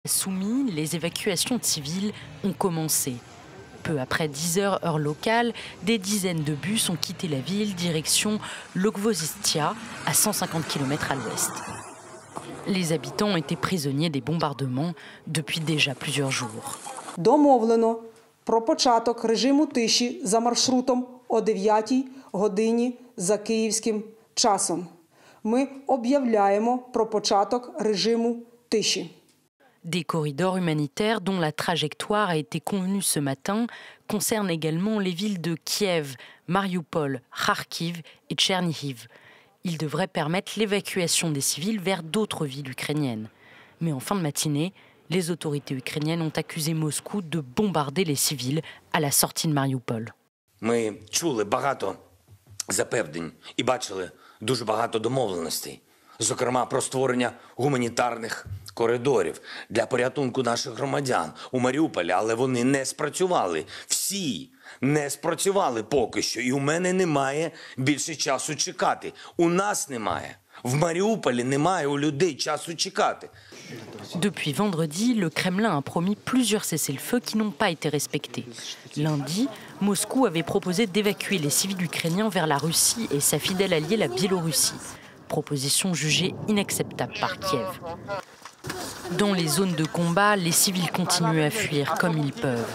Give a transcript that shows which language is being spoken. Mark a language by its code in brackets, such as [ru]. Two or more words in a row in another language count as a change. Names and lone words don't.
[fr] Soumis, les évacuations de civils ont commencé. Peu après 10 heures heure locale, des dizaines de bus ont quitté la ville direction Logvozistia, à 150 km à l'ouest. Les habitants étaient prisonniers des bombardements depuis déjà plusieurs jours. [uk] Домовлено про початок режиму тиші за маршрутом о 9 годині за київським часом. Ми об'являємо про початок режиму тиші. [fr] Des corridors humanitaires dont la trajectoire a été convenue ce matin concernent également les villes de Kiev, Mariupol, Kharkiv et Tchernihiv. Ils devraient permettre l'évacuation des civils vers d'autres villes ukrainiennes. Mais en fin de matinée, les autorités ukrainiennes ont accusé Moscou de bombarder les civils à la sortie de Mariupol. [uk] Ми чули багато запевнень і бачили дуже багато домовленостей, зокрема про створення гуманітарних коридорів для порятунку наших громадян у Маріуполі, але вони не спрацювали. Всі не спрацювали поки що, і у мене немає більше часу чекати. У нас немає. В Маріуполі немає у людей часу чекати. [fr] Depuis vendredi, le Kremlin a promis plusieurs cessez-le-feu qui n'ont pas été respectés. Lundi, Moscou avait proposé d'évacuer les civils ukrainiens vers la Russie et sa fidèle alliée, la Biélorussie. Proposition jugée inacceptable par Kiev. Dans les zones de combat, les civils continuent à fuir comme ils peuvent.